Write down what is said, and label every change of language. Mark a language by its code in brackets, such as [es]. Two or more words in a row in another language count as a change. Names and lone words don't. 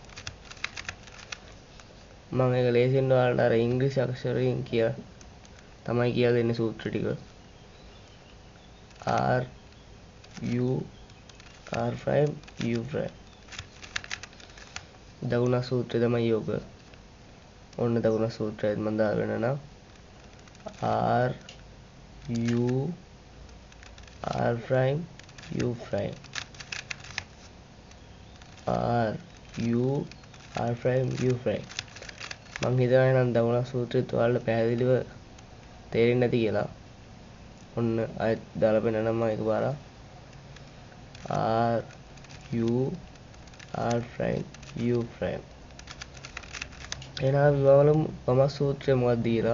[si] මම ඒක ලේසියෙන් ඔයාලට අර ඉංග්‍රීසි අක්ෂරයෙන් කියලා තමයි කියලා දෙන්නේ සූත්‍ර ටික. [en] R U R prime U prime. [si] දකුණස් සූත්‍රය තමයි යෝග. ඔන්න දකුණස් සූත්‍රයත් මම දාගෙන නම් [en] R U R prime U prime. R U R prime U prime. [si] මං හිතනවා නම් දකුණස් සූත්‍රයත් ඔයාලට පැහැදිලිව තේරෙන්නේ නැති කියලා. ඔන්න ආයෙත් දාලා පෙන්නනම් මම එකපාරක් [en] R U R prime U prime. [si] එහෙනම් අපි බලමු වම සූත්‍රය මොකක්ද කියලා.